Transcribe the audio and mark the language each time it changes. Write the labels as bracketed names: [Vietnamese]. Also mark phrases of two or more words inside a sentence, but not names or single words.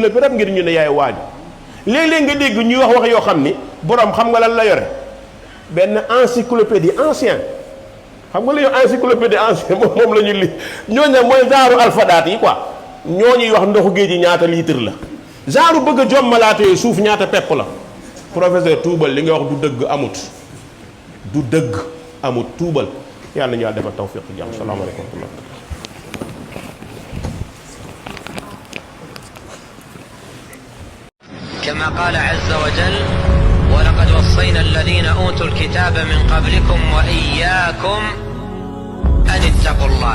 [Wolof] lépp rek ngir ñu ne yaay waaju léeg-léeg nga dégg ñuy wax yoo xam ni borom xam nga lan la yore benn [French] encyclopédie ancien [Wolof] xam nga la yow [French] encyclopédie ancien [Wolof] moom la ñu li ñooñu mooy genre alphabet yi quoi ñoo ñuy wax ndoxu géej gi ñaata litre la genre bëgg a jommalaatee suuf ñaata pepp la professeur tuubal li nga wax du dëgg amut tuubal yàlla ñu yàlla defal tawfiq jàmm [Arabic] السلام عليكم ورحمة الله كما قال عز وجل ولقد وصينا الذين أوتوا الكتاب من قبلكم وإياكم أن اتقوا الله